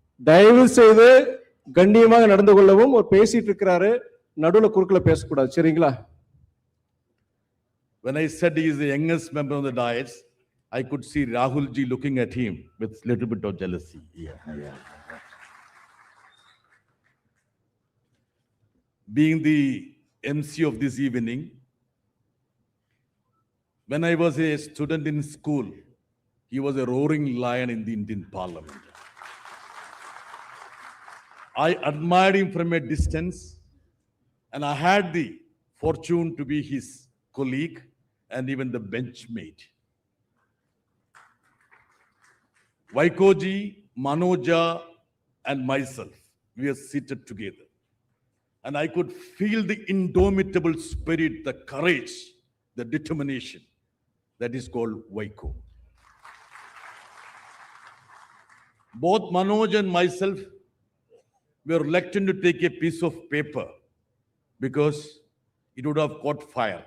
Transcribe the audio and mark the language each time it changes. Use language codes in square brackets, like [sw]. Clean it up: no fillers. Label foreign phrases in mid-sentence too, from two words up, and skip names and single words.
[ta] தயவு செய்து கண்ணியமாக நடந்து கொள்ளவும். ஒரு பேசிட்டு இருக்கிறாரு, நடுவுல குறுக்குல பேசக்கூடாது, சரிங்களா? [en] When I said he is the youngest member of the dais, I could see Rahul ji looking at him with little bit of jealousy. Yeah. Being the MC of this evening, when I was a student in school, he was a roaring lion in the Indian Parliament. I admired him from a distance, and I had the fortune to be his colleague and even the benchmate. Vaiko ji, Manoja, and myself, we were seated together. And I could feel the indomitable spirit, the courage, the determination that is called Vaiko. Both Manoj and myself were reluctant to take a piece of paper because it would have caught fire.